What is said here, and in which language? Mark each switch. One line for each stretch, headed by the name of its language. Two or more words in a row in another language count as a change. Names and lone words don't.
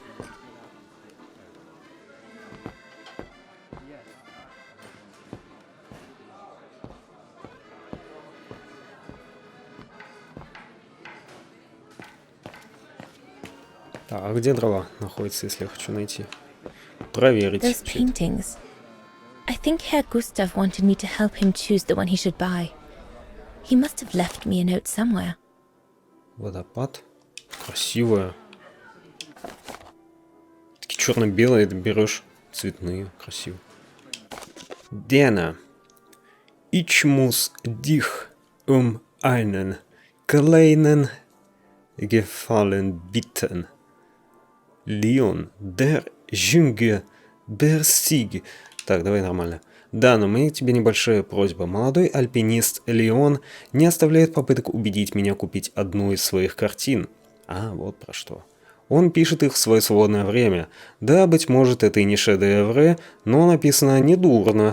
Russian: А где дрова находится, если я хочу найти? Проверить.
English: Those paintings. I think Herr Gustav wanted me to help him choose the one he should buy. He must have left me a note somewhere.
Russian: Водопад. Красивая. Такие черно-белые, ты берешь цветные. Красиво.
German: Dana. Ich muss dich einen kleinen Gefallen bitten. Leon, der Junge Berstиг.
Russian: Так, давай нормально. Да, но у меня к тебе небольшая просьба. Молодой альпинист Леон не оставляет попыток убедить меня купить одну из своих картин. А, вот про что. Он пишет их в свое свободное время. Да, быть может, это и не шедевры, но написано недурно.